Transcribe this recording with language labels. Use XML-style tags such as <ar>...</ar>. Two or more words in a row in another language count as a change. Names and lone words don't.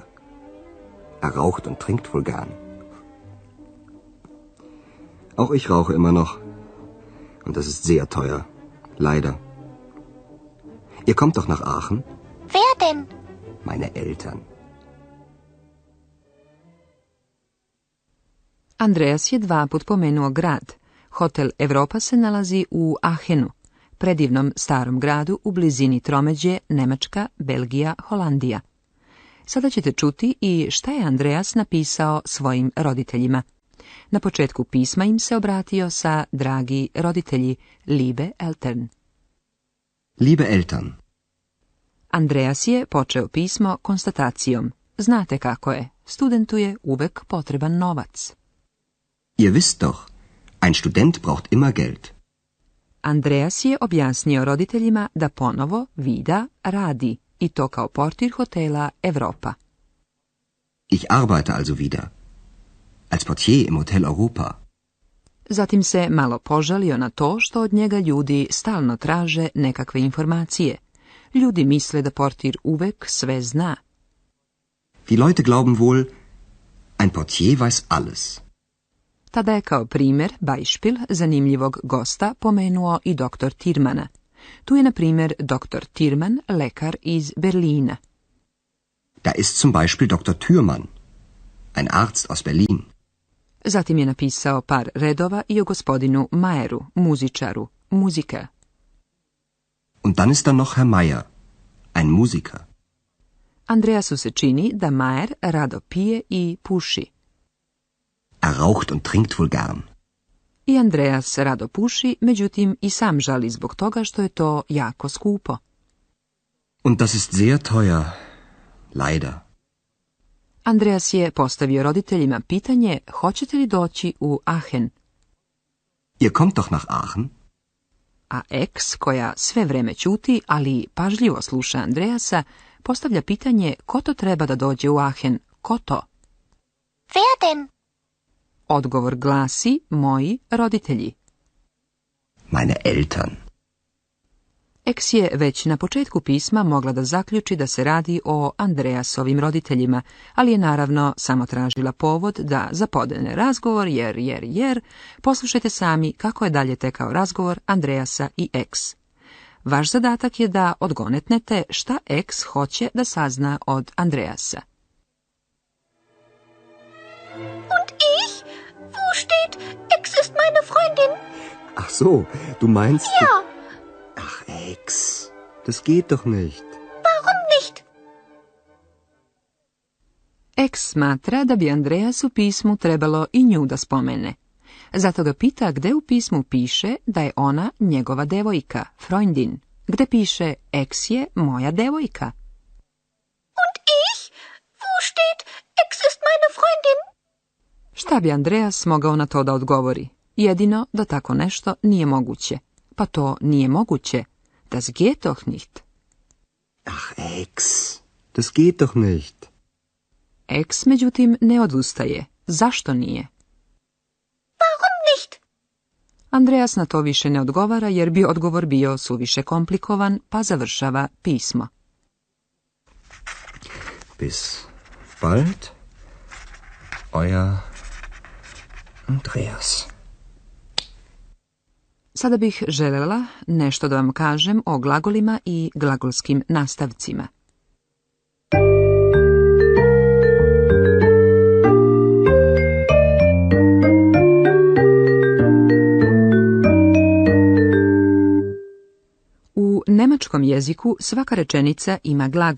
<de>Er raucht und trinkt wohl gern. Auch ich rauche immer noch. Und das ist sehr teuer. Leider. Ihr kommt doch nach Aachen? Wer denn? Meine Eltern.</de> <sr>Andreas je 2 put pomenuo grad. Hotel Europa se nalazi u Aachenu, predivnom starom gradu u blizini tromeđe Nemačka, Belgija, Holandija. Sada ćete čuti i šta je Andreas napisao svojim roditeljima. Na početku pisma im se obratio sa dragi roditelji,</sr> <de>liebe Eltern. Liebe Eltern.</de> <sr>Andreas je počeo pismo konstatacijom. Znate kako je, studentu je uvek potreban novac.</sr> <de>Ihr wisst doch, ein Student braucht immer Geld.</de> <sr>Andreas je objasnio roditeljima da ponovo vida radi, i to kao portir hotela Europa.</sr> <de>Ich arbeite also wieder, als Portier im Hotel Europa.</de> <sr>Zatim se malo požalio na to što od njega ljudi stalno traže nekakve informacije. Ljudi misle da portir uvek sve zna.</sr> <de>Die Leute glauben wohl, ein Portier weiß alles.</de> <sr>Tada je kao primjer, Beispiel, zanimljivog gosta pomenuo i doktor Tirmana. Tu je, na primjer, doktor Tirman, lekar iz Berlina.</sr> <de>Da ist zum Beispiel Dr. Thürmann, ein Arzt aus Berlin.</de> <sr>Zatim je napisao par redova i o gospodinu Mayeru, muzičaru,</sr> <de>Musiker. Und dann ist da noch Herr Meier, ein Musiker.</de> <sr>Andreasu se čini da Mayer rado pije i puši.</sr> <de>Er raucht und trinkt wohl gern.</de> <sr>I Andreas rado puši, međutim i sam žali zbog toga što je to jako skupo.</sr> <de>Und das ist sehr teuer. Leider.</de> <sr>Andreas je postavio roditeljima pitanje hoćete li doći u Aachen,</sr> <de>Ihr kommt doch nach Aachen?</de> <sr>a ex, koja sve vreme ćuti, ali pažljivo sluša Andreasa, postavlja pitanje ko to treba da dođe u Aachen, ko to?</sr> <de>Wer denn?</de> <sr>Odgovor glasi moji roditelji.</sr> <de>Meine Eltern.</de> <sr>Ex je već na početku pisma mogla da zaključi da se radi o Andreasovim roditeljima, ali je naravno samo tražila povod da zapodene razgovor jer poslušajte sami kako je dalje tekao razgovor Andreasa i ex. Vaš zadatak je da odgonetnete šta ex hoće da sazna od Andreasa.</sr> <de>Und ich? Wo steht, Ex ist meine Freundin? Ach so, du meinst... Ja. Ach, Ex, das geht doch nicht. Warum nicht?</de> <sr>Ex smatra da bi Andreas u pismu trebalo i nju da spomene. Zato ga pita gde u pismu piše da je ona njegova devojka, Freundin. Gde piše ex je moja devojka.</sr> <de>Und ich? Wo steht, Ex ist meine Freundin?</de> <sr>Šta bi Andreas mogao na to da odgovori? Jedino da tako nešto nije moguće. Pa to nije moguće.</sr> <de>Das geht doch nicht. Ach, Ex, das geht doch nicht.</de> <sr>Ex, međutim, ne odustaje. Zašto nije?</sr> <de>Warum nicht?</de> <sr>Andreas na to više ne odgovara jer bi odgovor bio suviše komplikovan, pa završava pismo.</sr> <de>Bis bald, euer Andreas.</de> <sr>Sada bih željela nešto da vam kažem o glagolima i glagolskim nastavcima. U nemačkom jeziku svaka rečenica ima glagol.</sr>